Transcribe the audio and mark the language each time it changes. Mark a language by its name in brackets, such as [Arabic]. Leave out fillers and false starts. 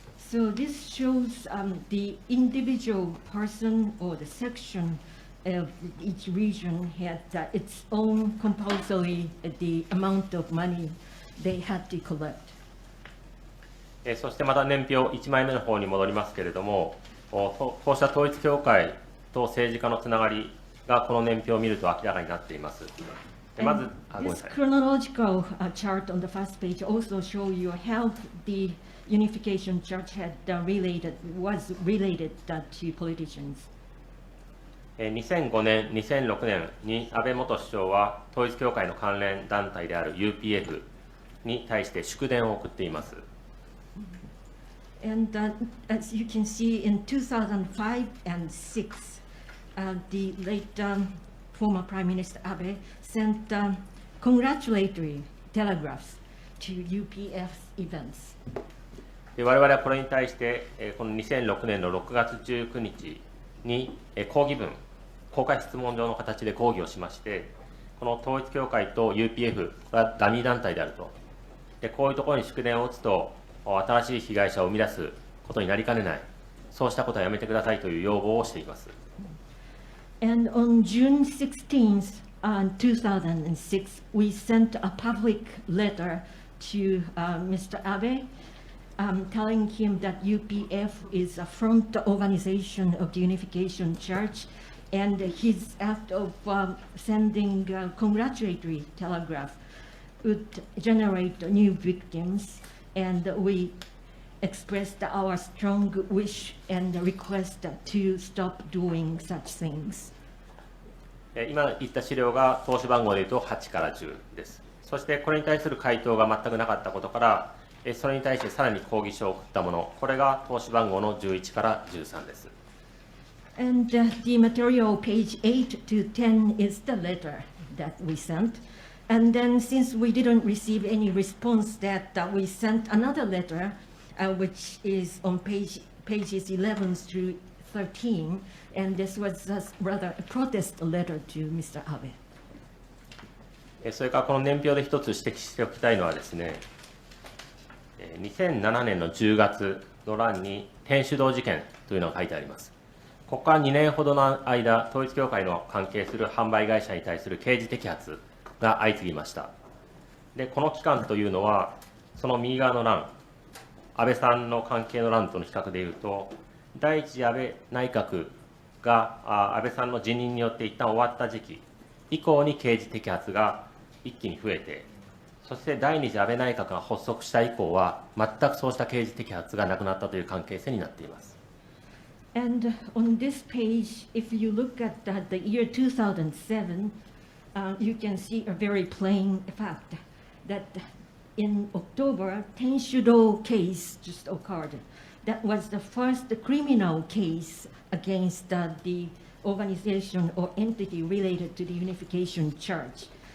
[English] So this shows the individual person or the section of each region had its own compulsory the amount of money they had to collect. [Japanese] そしてまた年表1枚目の方に戻りますけれども、こうした統一教会と政治家のつながりがこの年表を見ると明らかになっています。まず、ごめんな [English] This [Japanese] さい。 [English] chronological chart on the first page also show you how the Unification Church had was related to politicians. [Japanese] 2005年、2006年に安倍元首相は統一教会の関連団体である UPF に対して祝電を送っています。 [English] And as you can see, in 2005 and 6, the late former Prime Minister Abe sent congratulatory telegraphs to UPF events. [Japanese] 我々はこれに対して、この2006年の6月19日に抗議文、公開質問状の形で抗議をしまして、この統一教会と UPF はダミー団体であると。で、こういうところに祝電を打つと、新しい被害者を生み出すことになりかねない、そうしたことはやめてくださいという要望をしています。 [English] And on June 16th, 2006, we sent a public letter to Mr. Abe, telling him that UPF is a front organization of the Unification Church, and his act of sending a congratulatory telegraph would generate new victims. And we expressed our strong wish and request to stop doing such things. [Japanese] 今言った資料が投資番号でいうと8から10です。そしてこれに対する回答が全くなかったことから、それに対してさらに抗議書を送ったもの、これが投資番号の11から13です。 [English] And the material page 8 to 10 is the letter that we sent. And then since we didn't receive any response, that we sent another letter, which is on pages 11 through 13, and this was rather a protest letter to Mr. Abe. [Japanese] それからこの年表で一つ指摘しておきたいのはですね、2007年の10月の欄に天主堂事件というのが書いてあります。ここから2年ほどの間、統一教会の関係する販売会社に対する刑事摘発が相次ぎました。で、この期間というのは、その右側の欄、安倍さんの関係の欄との比較でいうと、第一次安倍内閣が安倍さんの辞任によって一旦終わった時期以降に刑事摘発が一気に増えて、そして第二次安倍内閣が発足した以降は、全くそうした刑事摘発がなくなったという関係性になっています。 [English] And on this page, if you look at the year 2007, you can see a very plain fact that in October, Tenshudo case just occurred. That was the first criminal case against the organization or entity related to the Unification Church.